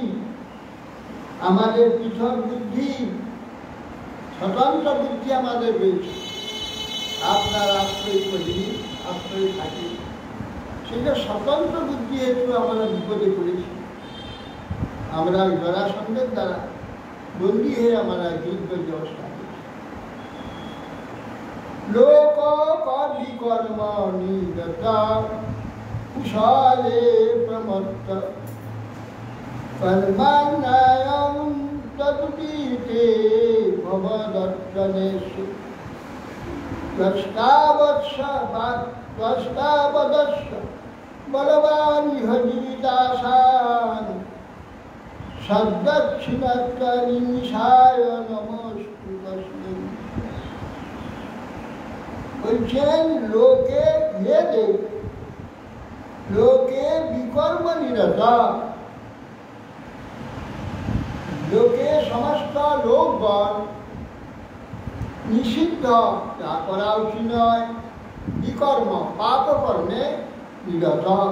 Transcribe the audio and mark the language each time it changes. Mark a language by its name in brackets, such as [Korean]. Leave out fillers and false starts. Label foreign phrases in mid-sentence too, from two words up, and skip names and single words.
[Bangla] আমাদের পৃথক বুদ্ধি, স্বতন্ত্র বুদ্ধি আমাদের রয়েছে, আপনার আশ্রয় করি, আশ্রয় থাকি, সেটা স্বতন্ত্র বুদ্ধি হেতু আমরা বিপদে পড়েছি। আমরা জরাসন্ধের দ্বারা বন্দী হয়ে আমরা গিরিব্রজ অবস্থা করেছি। [Sanskrit] লোক বিকর্ম নিগত কুশলে প্রমত্ত কর্মান্নায়ং তদুদিতে ভবদর্শনেষু ত্বষ্টাবদস্য বলবান ইহ জীবিতাসান সদ্দক্ষিণাত্মনিশায় নমস্তু তস্मै। [Bangla] বলছেন, লোকে ভেদে, লোকে বিকর্ম নিরত, লোকে সমস্ত লোকগণ নিষিদ্ধ, যা করা উচিত নয়, বিকর্ম পাপ কর্মে নিরত।